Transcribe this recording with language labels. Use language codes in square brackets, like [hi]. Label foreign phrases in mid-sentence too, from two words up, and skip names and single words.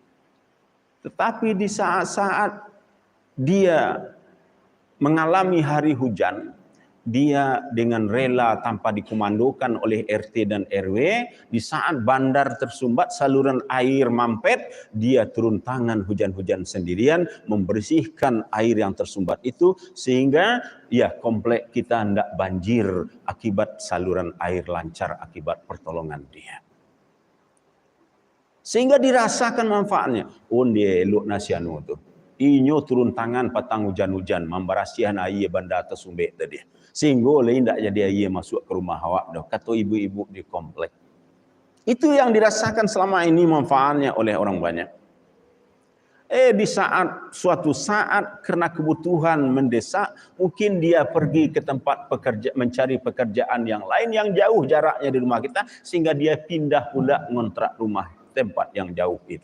[id] Tetapi di saat-saat dia mengalami hari hujan, dia dengan rela tanpa dikomandokan oleh RT dan RW, di saat bandar tersumbat, saluran air mampet, dia turun tangan hujan-hujan sendirian membersihkan air yang tersumbat itu, sehingga komplek kita tidak banjir akibat saluran air lancar akibat pertolongan dia. Sehingga dirasakan manfaatnya. [min] Dia elok nasianu tu. Inyo turun tangan patang hujan-hujan memberasihan air bandar tersumbat tadi. [id] Sehingga lain tak jadi air masuk ke rumah awak dah, kata ibu-ibu di komplek. Itu yang dirasakan selama ini manfaatnya oleh orang banyak. Di suatu saat karena kebutuhan mendesak, mungkin dia pergi ke tempat mencari pekerjaan yang lain yang jauh jaraknya di rumah kita, sehingga dia pindah pula ngontrak rumah tempat yang jauh itu.